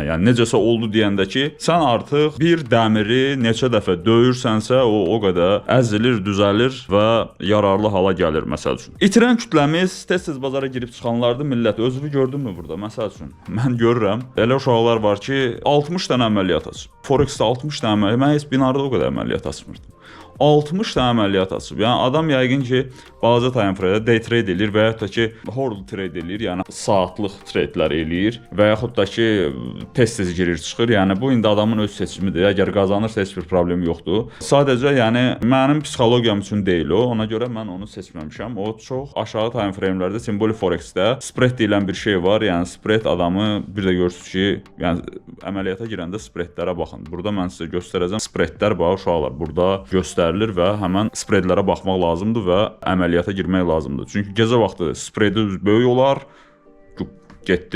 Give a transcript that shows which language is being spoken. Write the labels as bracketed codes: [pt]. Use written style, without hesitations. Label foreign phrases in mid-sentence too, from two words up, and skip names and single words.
[az] Yəni necəsə oldu deyəndə ki, sən artıq bir dəmiri neçə dəfə döyürsənsə, o qədər əzilir, düzəlir və yararlı hala gəlir məsəl üçün. İtirən kütləmiz tez-tez bazara girib çıxanlardır millət. Özünü gördünmü burada? Məsəl üçün, mən görürəm. Elə uşaqlar var ki, 60 dənə əməliyyat açıb. Forex-də 60 dənə əməliyyat, mən heç binarda o qədər əməliyyat açmırdım. 60 dənə əməliyyat açıb. Yəni adam yəqin ki, balaca [en] time frame-də day trade [az] eləyir və yaxud da ki, [en] hourly trade [az] eləyir, yəni saatlıq tradelər eləyir və yaxud da ki, tez-tez girir çıxır. Yəni bu indi adamın öz seçimidir. Əgər qazanırsa heç bir problem yoxdur. Sadəcə yəni mənim psixologiyam üçün deyil o. Ona görə mən onu seçməmişəm. O çox aşağı [en] time frame-lərdə [az] simbolik Forex-də spread deyilən bir şey var. Yəni spread adamı bir də görürsüz ki, yəni əməliyyata girəndə spreadlərə baxın. Burada mən sizə göstərəcəm. Spreadlər bax uşaqlar burada göstərilir və həmən spreadlərə baxmaq lazımdır və əməliyyata girmək lazımdır. Çünki gecə vaxtı spreadi böyük olar, getdi.